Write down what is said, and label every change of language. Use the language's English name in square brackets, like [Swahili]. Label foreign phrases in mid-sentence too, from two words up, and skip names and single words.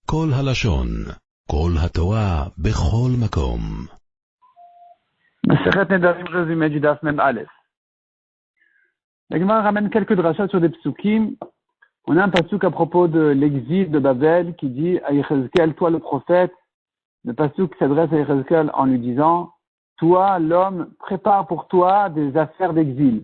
[Hebrew] כל הלשון, כל התורה, בכל מקום. [French] Masechet Nedarim résumé du [Hebrew] דף מם אלף. [French] La Gemara ramène quelques drachas sur des psukim. On a un pasuk à propos de l'exil de Babel qui dit à Yechezkel, toi le prophète. Le pasuk s'adresse à Yechezkel en lui disant, toi l'homme, prépare pour toi des affaires d'exil.